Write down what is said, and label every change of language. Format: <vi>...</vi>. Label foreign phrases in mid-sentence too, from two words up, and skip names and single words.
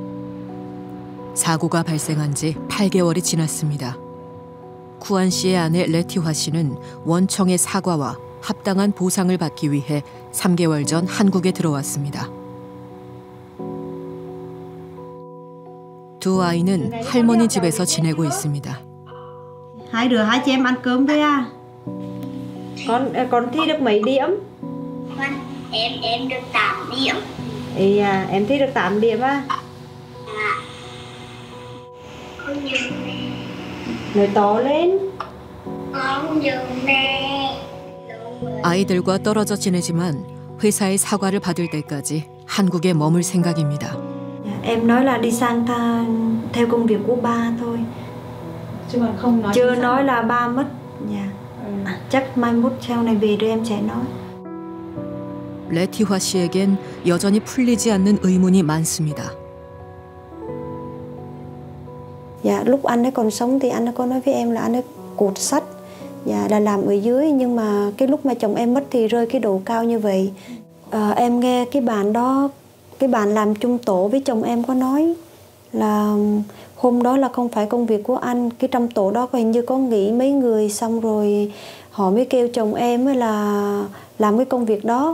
<ko>사고가 발생한 지 8개월이 지났습니다. 쿠안 씨의 아내 레티화 씨는 원청의 사과와 합당한 보상을 받기 위해 3개월 전 한국에 들어왔습니다. 두 아이는 할머니 집에서 지내고 있습니다.</ko> <vi>Hai đứa hai chị em ăn cơm thôi à? Con thi được mấy điểm? Em được 8 điểm. Em thi được 8 điểm à? Con dừng nè. Nói to lên. Con dừng nè.</vi> <ko>아이들과 떨어져 지내지만 회사의 사과를 받을 때까지 한국에 머물 생각입니다.</ko> <vi>Em nói là đi sang theo công việc của ba thôi. Chứ còn không nói. Chưa nói là ba mất. Chắc mai mốt sau này về rồi em sẽ nói.</vi> <ko>레티화 씨에겐 여전히 풀리지 않는 의문이 많습니다.</ko> <vi>Dạ, lúc anh ấy còn sống thì anh ấy có nói với em là anh ấy cột sắt, dạ, là làm ở dưới, nhưng mà cái lúc mà chồng em mất thì rơi cái độ cao như vậy. Em nghe cái bạn đó, cái bạn làm chung tổ với chồng em có nói là hôm đó là không phải công việc của anh, cái trong tổ đó hình như có nghỉ mấy người, xong rồi họ mới kêu chồng em ấy là làm cái công việc đó.</vi>